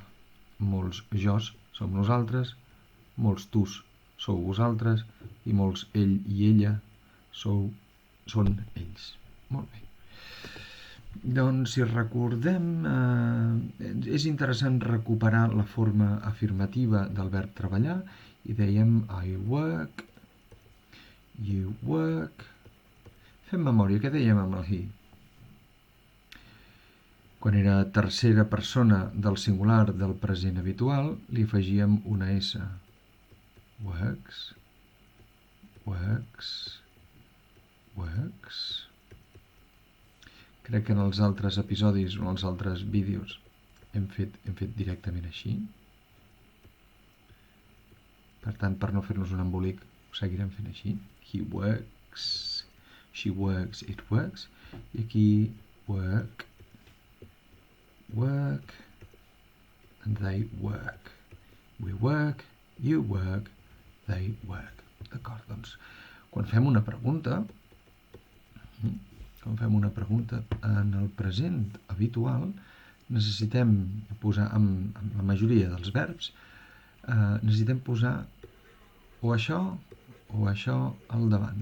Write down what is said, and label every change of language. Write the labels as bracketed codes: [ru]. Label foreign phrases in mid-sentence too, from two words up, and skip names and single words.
[ca] Molts jos som nosaltres, molts tus sou vosaltres, i molts ell i ella són ells. Molt bé. Doncs si recordem, és interessant recuperar la forma afirmativa del verb treballar, i dèiem [en] I work, you work. [ca] Fem memòria, què dèiem amb el he? Quan era tercera persona del singular del present habitual, li afegíem una S. [en] Works, works, works. [ca] Crec que en els altres episodis o en els altres vídeos hem fet directament així. Per tant, per no fer-nos un embolic, ho seguirem fent així. [en] He works, she works, it works. [ca] I aquí [en] work, work, and they work. We work, you work, they work. [ca] D'acord, doncs, quan fem una pregunta en el present habitual, necessitem posar, amb la majoria dels verbs, necessitem posar o això al davant.